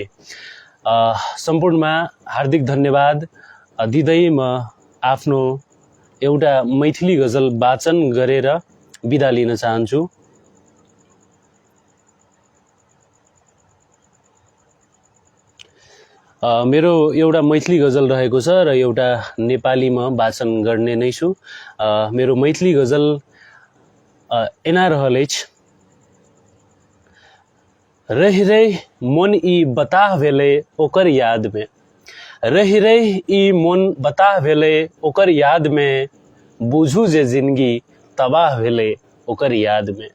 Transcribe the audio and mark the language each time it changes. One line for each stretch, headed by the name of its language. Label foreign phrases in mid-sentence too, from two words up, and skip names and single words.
Nepali: सम्पूर्णमा हार्दिक धन्यवाद दिँदै म आफ्नो एउटा मैथिली गजल वाचन गरेर बिदा लिन चाहन्छु। मेरो एउटा मैथिली गजल रहेको छ र एउटा नेपालीमा वाचन गर्ने नै छु।
Maithili: मेरो मैथिली गजल एना रहलेछ। रहि रहि मन ई बताह भेले ओकर याद में, रहि रहि ई मन बताह भेले ओकर याद में, बुझू जे जिंदगी तबाह भेले ओकर याद में।